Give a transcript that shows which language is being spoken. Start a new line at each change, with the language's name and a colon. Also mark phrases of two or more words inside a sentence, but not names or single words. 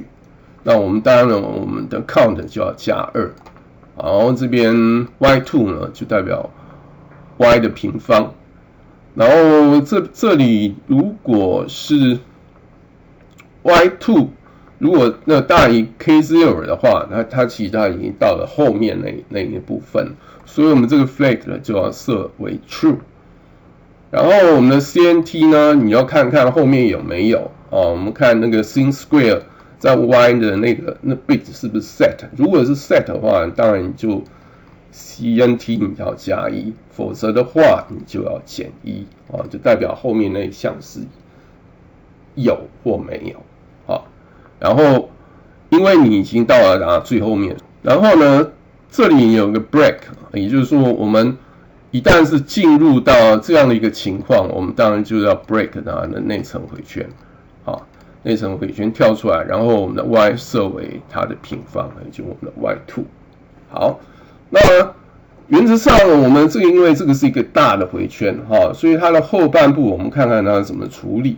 Chinese: 那我們當然我們的 count 就要加2，然後這邊 y2 呢就代表 y 的平方，然後這裡如果是 y2 如果那大於 k0 的話，那它其實它已經到了後面那一部分，所以我們這個 flag 呢就要設為 true。然後我們的 CNT 呢，你要看看後面有沒有我們看那個
English: sin square
Chinese: 在 Y 的那 bit 是不是 set？如果是 set 的話，當然你就 CNT 你要加1，否則的話你就要減1啊，就代表後面那一項是有或沒有啊。然後因為你已經到了最後面，然後呢，這裡有個 break， 也就是說我們一旦是進入到這樣的一個情況，我們當然就要 break 它的內層回圈啊。內層回圈跳出來，然后我们的 y 設為它的平方，也就是我們的 y2。好，那原則上我們這個因為這個是一個大的回圈哈，所以它的後半部我們看看它怎麼處理。